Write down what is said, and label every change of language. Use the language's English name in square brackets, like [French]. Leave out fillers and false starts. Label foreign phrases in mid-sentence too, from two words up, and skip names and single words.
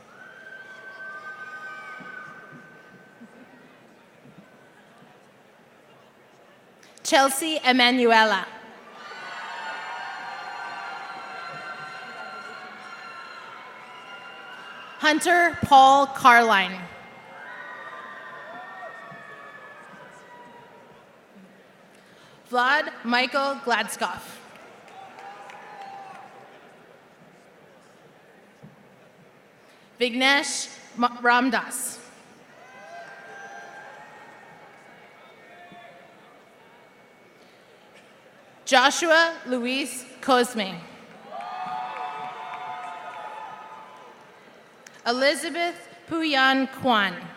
[English] Chelsea Emanuela. Hunter Paul Carline. Vlad Michael Gladskov. Vignesh Ramdas. Joshua Luis Cosme. Elizabeth Puyan Kwan.